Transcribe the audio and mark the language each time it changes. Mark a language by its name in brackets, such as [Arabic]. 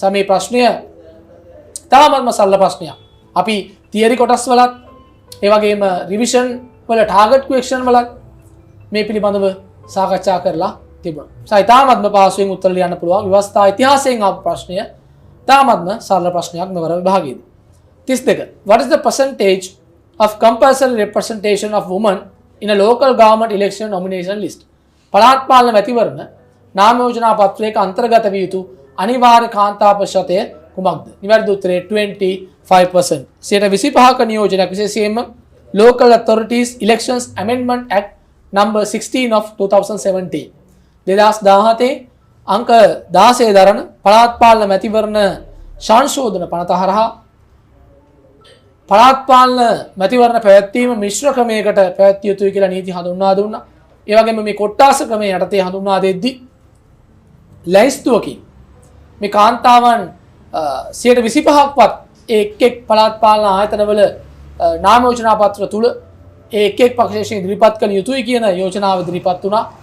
[Sinhala] සමේ ප්‍රශ්නය තාමත්ම සරල ප්‍රශ්නයක්. අපි තියරි කොටස් වලත් ඒ වගේම රිවිෂන් වල ටාගට් ක්වෙස්චන් වලත් මේ පිළිබඳව සාකච්ඡා කරලා තිබුණා. සයිතාමත්ම පාසුවෙන් උත්තර ලියන්න පුළුවන් ව්‍යවස්ථා ඉතිහාසයෙන් ආපු ප්‍රශ්නය තාමත්ම සරල ප්‍රශ්නයක් මෙවර විභාගයේදී. 32. [English] What is the percentage of compulsory representation of women in a local government election nomination list? [Sinhala] පළාත් පාලන මැතිවරණ නාම යෝජනා පත්‍රයක අන්තර්ගත විය යුතු අනිවාර්ය කාන්තා ප්‍රතිශතය කුමක්ද? නිවැරදි උත්තරය 25%. 25ක නියෝජනයක් විශේෂයෙන්ම [English] Local Authorities Elections Amendment Act number 16 of 2017. [Sinhala] 2017 අංක 16 දරන පළාත් පාලන මැතිවරණ සංශෝධන පනත හරහා පළාත් පාලන මැතිවරණ පැවැත්වීම මිශ්‍ර ක්‍රමයකට පැවැත්විය යුතුයි කියලා නීති හඳුන්වා දුන්නා. ඒ වගේම මේ කොට්ටාස ක්‍රමයේ යටතේ හඳුන්වා දෙද්දී ලැයිස්තුවකින් මේ කාන්තාවන් 25%ක්වත් එක් පළාත් පාලන ආයතනවල නාම යෝජනා පත්‍ර තුල එක් පක්ෂයෙන් ඉදිරිපත් කළ යුතුයි කියන යෝජනාව ඉදිරිපත් වුණා.